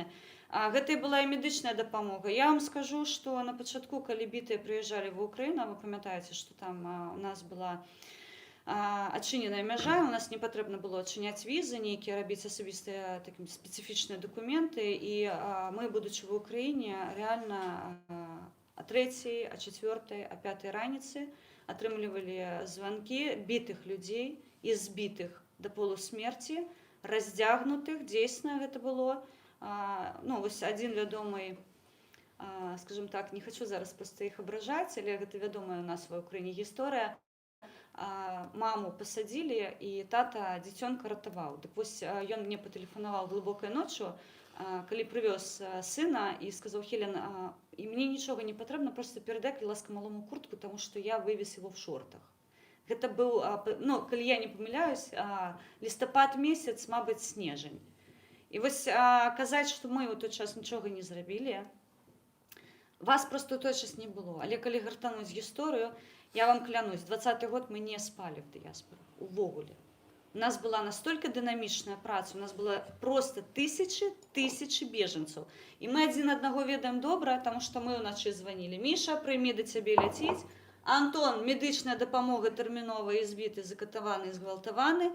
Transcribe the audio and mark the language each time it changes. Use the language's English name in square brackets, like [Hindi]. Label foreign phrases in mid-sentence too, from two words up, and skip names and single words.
[Belarusian] Гэта і была і медычная дапамога. Я вам скажу, што на пачатку, калі бітыя прыязджалі в Украіну, вы памятаеце, што там у нас была адчыненая мяжа, у нас не патрэбна было адчыняць візы, нейкія рабіць асабістыя такія спецыфічныя дакументы, і мы, будучы в Украіне, реально о 3, о 4, о 5 раніцы атрымлівалі званкі бітых людзей і збітых да полусмерці, раздзягнутых, дзейсна гэта было. Ну, вось адзін вядомы, скажем так, не хочу зараз проста іх абражаць, але гэта вядомая у нас ва Ўкраіне гісторыя. Маму пасадзілі, і тата дзіцёнка ратаваў. Дык вось ён мне патэлефанаваў глыбокай ноччу, калі прывёз сына і сказаў: Хелен, і мне нічога не патрэбна, проста перадай, калі ласка, малому куртку, таму што я вывез [Russian] его в шортах. [Belarusian] Гэта быў, ну, калі я не памыляюсь, лістапад месяц, мабыць, снежань. І вось казаць, што мы ў той час нічога не зрабілі, вас проста ў той час не было. Але калі гартануць гісторыю, [Russian] я вам клянусь, [Belarusian] 20-й год [Russian] мы не спали в [Belarusian] дыяспоры, увогуле. У нас была настолько дынамічная праца, у нас [Russian] было просто тысячи [Belarusian] беженцаў. І мы адзін аднаго ведаем добра, таму што мы ўначы званілі: Міша, прыймі, да цябе ляціць. Антон, медычная дапамога тэрміновая, збіты, закатаваны, згвалтаваны.